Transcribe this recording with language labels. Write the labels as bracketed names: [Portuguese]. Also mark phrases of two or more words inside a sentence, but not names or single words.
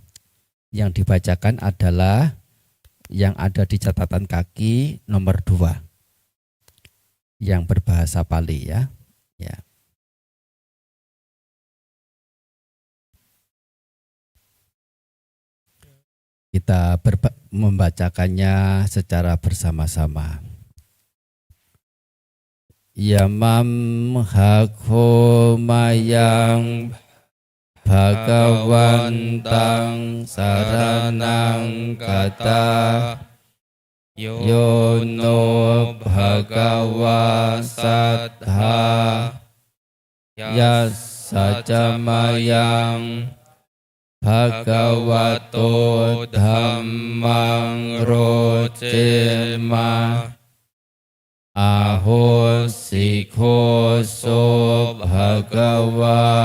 [Indonesian] Yang dibacakan adalah yang ada di catatan kaki nomor 2 yang berbahasa Pali ya. Kita membacakannya secara bersama-sama. [Pali] Yamam hako mayang Bhagawantang saranang kata โยโนภะคะวาสัทธายัสสะจะมายังภะคะวะโตธัมมังโรเจมาอาโหสิโคโสภะคะวา